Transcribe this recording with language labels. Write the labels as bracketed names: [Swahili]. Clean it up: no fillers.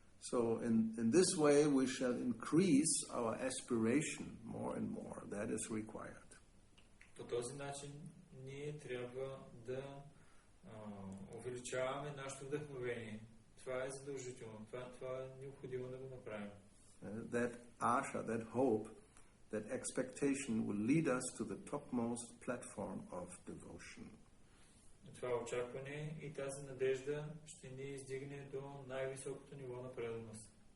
[English] So in this way we shall increase our aspiration more and more. That is required. [Bulgarian] По този начин ние трябва да увеличаваме нашето вдъхновение. Това е задължително. Това е необходимо да го направим. [English] That asha, that hope, that expectation will lead us to the topmost platform of devotion. [Bulgarian] Това очакване и тази надежда ще ни издигне до най-високото ниво на преданост.